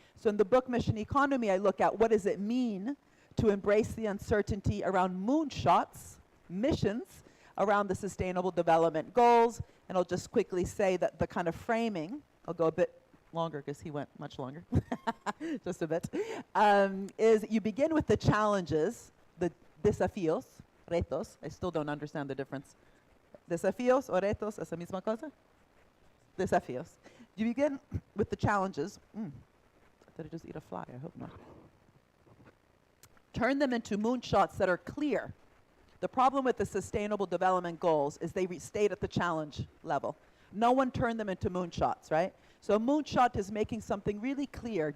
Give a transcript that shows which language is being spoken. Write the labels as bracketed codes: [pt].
[en] So in the book Mission Economy, I look at what does it mean to embrace the uncertainty around moonshots, missions, around the Sustainable Development Goals. And I'll just quickly say that the kind of framing, I'll go a bit longer because he went much longer, just a bit, is you begin with the challenges, the [es] desafíos, retos. [en] I still don't understand the difference. [es] Desafíos o retos, ¿es la misma cosa? Desafíos. [en] You begin with the challenges. Did I just eat a fly? I hope not. Turn them into moonshots that are clear. The problem with the Sustainable Development Goals is they stayed at the challenge level. No one turned them into moonshots, right? So a moonshot is making something really clear.